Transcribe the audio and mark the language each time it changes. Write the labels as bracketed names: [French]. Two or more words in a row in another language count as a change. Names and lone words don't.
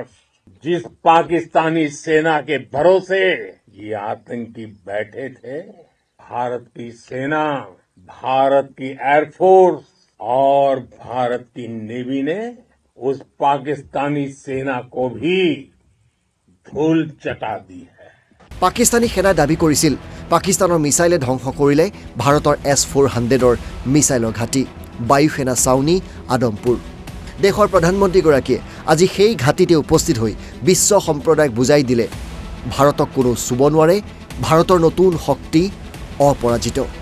[Hindi] जिस पाकिस्तानी सेना के भरोसे ये आतंकी बैठे थे, भारत की सेना, भारत की एयरफोर्स और भारत की नेवी ने उस पाकिस्तानी सेना को भी धूल चटा दी है। [Assamese] পাকিস্তানী সেনাই দাবী কৰিছিল পাকিস্তানৰ মিছাইলে ধ্বংস কৰিলে ভাৰতৰ S-400ৰ মিছাইলৰ ঘাটি, বায়ুসেনা ছাউনি, আদমপুৰ। দেশৰ প্ৰধানমন্ত্ৰীগৰাকীয়ে আজি সেই ঘাটিতে উপস্থিত হৈ বিশ্ব সম্প্ৰদায়ক বুজাই দিলে ভাৰতক কোনো চুব নোৱাৰে, ভাৰতৰ নতুন শক্তি অপৰাজিত।